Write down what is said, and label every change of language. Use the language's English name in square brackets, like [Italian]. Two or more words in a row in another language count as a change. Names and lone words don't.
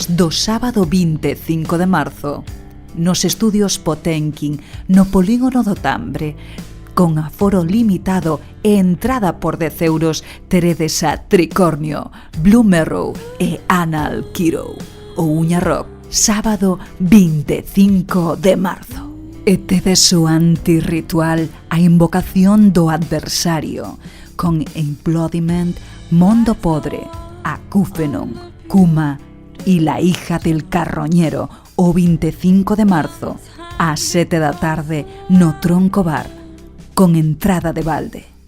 [Galician] do sábado 25 de marzo nos estudios Potenkin no Polígono do Tambre, con aforo limitado e entrada por 10 euros, teredes a Tricornio, Blue Marrow e Anal Kiro. O Uña Rock, sábado 25 de marzo. E tedes o antirritual, a invocación do adversario, con Implodiment, Mondo Podre, Acúfenon, Kuma y La hija del carroñero, o 25 de marzo, ás 7 da tarde, no Tronco Bar, con entrada de balde.